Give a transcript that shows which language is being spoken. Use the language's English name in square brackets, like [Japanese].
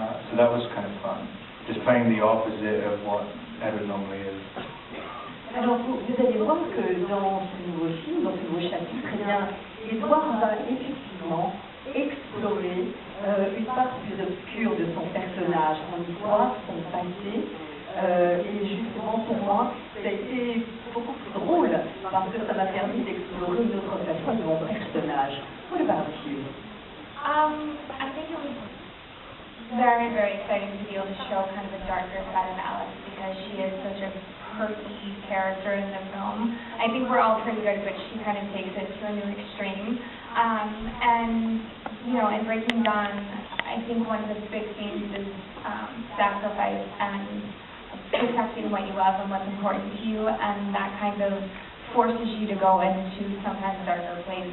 [English] So that was kind of fun, just playing the opposite of what Edward normally is. [French] Alors vous allez voir que dans ce nouveau film, dans ce nouveau chapitre, Edward va effectivement explorer une part plus obscure de son personnage, son histoire, son passé. Et justement pour moi, ça a été beaucoup plus drôle parce que ça m'a permis d'explorer une autre façon de mon personnage. [English] What about you? I think it was very, very exciting to be able to show kind of a darker side of Alice because she is such a perky character in the film. I think we're all pretty good, but she kind of takes it to a new extreme. And, in Breaking Dawn, I think one of the big themes is sacrifice and protecting what you love and what's important to you, and that kind of forces you to go into sometimes darker places.